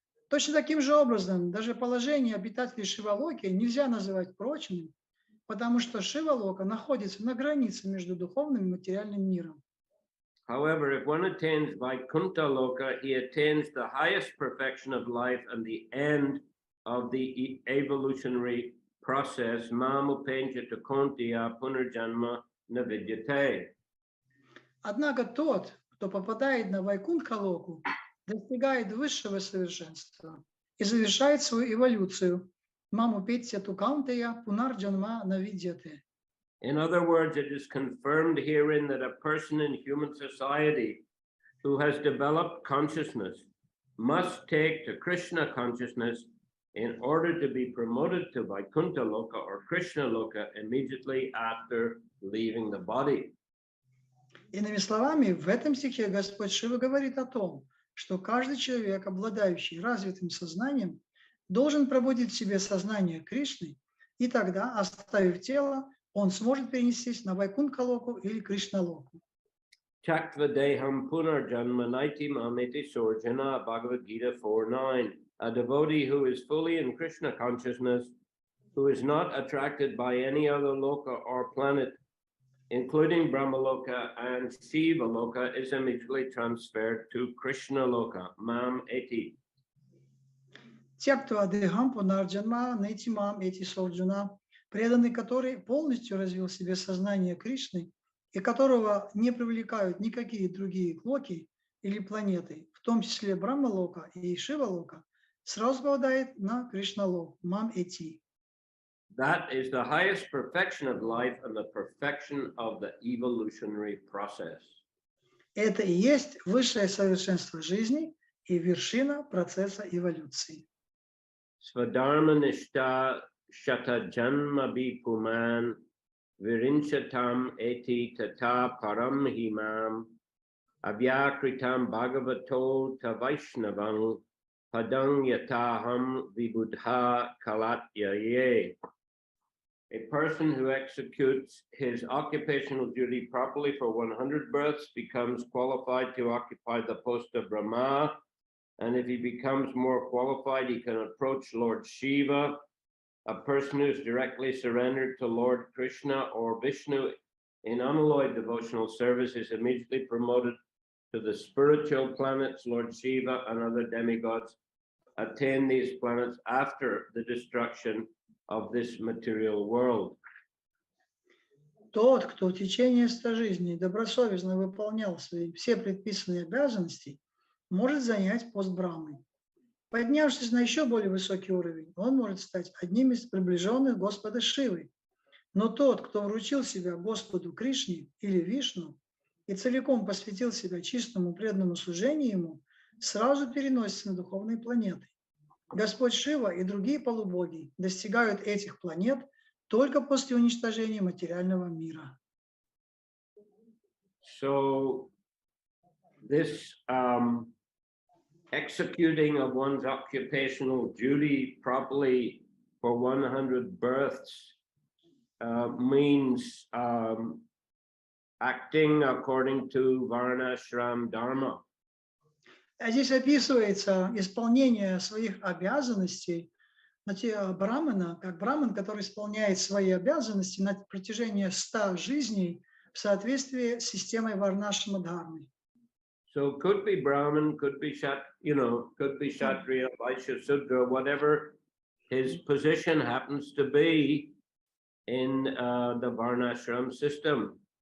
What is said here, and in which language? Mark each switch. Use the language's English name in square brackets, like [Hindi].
[Russian] Точно таким же образом, даже положение обитателей Шивалоки нельзя называть прочным, потому что Шивалока находится на границе между духовным и материальным миром. [English] However, if one attains Vaikuntha Loka, he attains the highest perfection of life and the end of the evolutionary process. [Sanskrit] Mamupenja Takontiya Punarjanma Navidyate. [Russian] Однако тот, кто попадает на Вайкунтха-локу, достигает высшего совершенства и завершает свою эволюцию. [Sanskrit] Маму петя тукаунтея пунарджанма навидьяте. [English] In other words, it is confirmed herein that a person in human society who has developed consciousness must take to Krishna consciousness in order to be promoted to Vaikuntha Loka or Krishna Loka immediately after leaving the body. [Russian] Иными словами, в этом стихе Господь Шива говорит о том, что каждый человек, обладающий развитым сознанием, должен пробудить в себе сознание Кришны, и тогда, оставив тело, он сможет перенестись на Вайкунтха-локу или Кришна-локу. [Sanskrit] Chaktvadeham punarjanma naiti mameti sorjana, Bhagavad Gita 4:9. [English] A devotee who is fully in Krishna consciousness, who is not attracted by any other loka or planet, including Brahmaloka and Shivaloka, is immediately transferred to Krishnaloka, Mam Eti. [Sanskrit] Тяктва Дехам Пунарджанма Найтимам Эти Солджуна, [Russian] преданный, который полностью развил в себе сознание Кришны и которого не привлекают никакие другие локи или планеты, в том числе Брахмалока и Шивалока, сразу попадает на Кришналок, Мам Эти. [English] That is the highest perfection of life and the perfection of the evolutionary process. [Russian] Это и есть высшее совершенство жизни и вершина процесса эволюции. [Sanskrit] Swadharma nishta shata janma bikuman virinchatam eti tata param himam avyakritam bhagavato ta vaishnavang padang yataham vibudha kalatyaye. [English] A person who executes his occupational duty properly for 100 births becomes qualified to occupy the post of Brahma. And if he becomes more qualified, he can approach Lord Shiva. A person who is directly surrendered to Lord Krishna or Vishnu in unalloyed devotional service is immediately promoted to the spiritual planets. Lord Shiva and other demigods attain these planets after the destruction of this material world. [Russian] Тот, кто в течение 100 жизней добросовестно выполнял все предписанные обязанности, может занять пост Брахмы. Поднявшись на еще более высокий уровень, он может стать одним из приближенных Господа Шивы. Но тот, кто вручил себя Господу Кришне или Вишну и целиком посвятил себя чистому преданному служению Ему, сразу переносится на духовные планеты. Господь Шива и другие полубоги достигают этих планет только после уничтожения материального мира. [English] So this executing of one's occupational duty properly for 100 births means acting according to Varnashram Dharma. [Russian] Здесь описывается исполнение своих обязанностей брамана, как браман, который исполняет свои обязанности на протяжении 100 жизней в соответствии с системой Варнашрама Дхармы. [English] So could be Brahmin, could be could be Kshatriya, Vaishya, Sudra, whatever his position happens to be in the Varnashram system.